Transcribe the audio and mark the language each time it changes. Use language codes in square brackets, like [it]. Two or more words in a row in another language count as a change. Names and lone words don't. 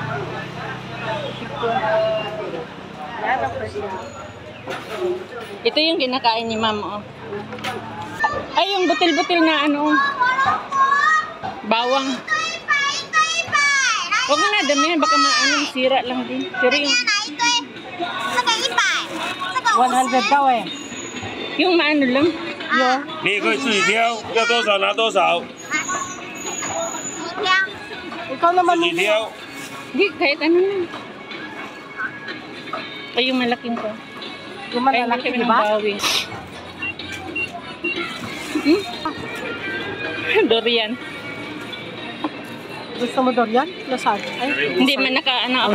[tl] Ito yung kinakain ni ma'am, Ay, yung butil-butil na bawang. Huwag mo na dami yan, baka sira lang din. Pero yung 100 daw yung maano lang. [zh] 你可以自己挑，要多少拿多少。 [tl] Ikaw naman [zh] 自己挑。 [tl] Hindi, kahit ano lang. Ay, yung malaking ko. Yung malalaki, di ba? Durian. Gusto mo durian? Lasag? Hindi man ako.